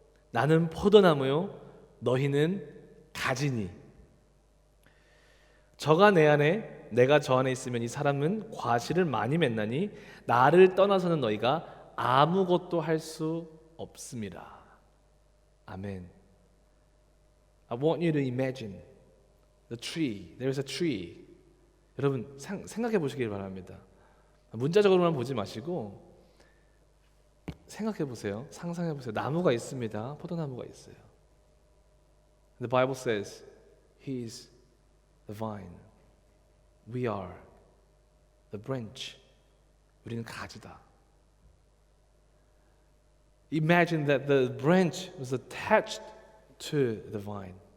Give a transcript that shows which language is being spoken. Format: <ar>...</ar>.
<ko>나는 포도나무요 너희는 가지니 저가 내 안에 내가 저 안에 있으면 이 사람은 과실을 많이 맺나니 나를 떠나서는 너희가 아무것도 할 수 없습니다. 아멘.</ko> <en>I want you to imagine the tree. There is a tree.</en> <ko>여러분 생각해 보시길 바랍니다. 문자적으로만 보지 마시고 생각해 보세요. 상상해 보세요. 나무가 있습니다. 포도나무가 있어요.</ko> <en>The Bible says He is the vine. We are the branch.</en> <ko>우리는 가지다.</ko> <en>Imagine that the branch was attached to the vine.</en>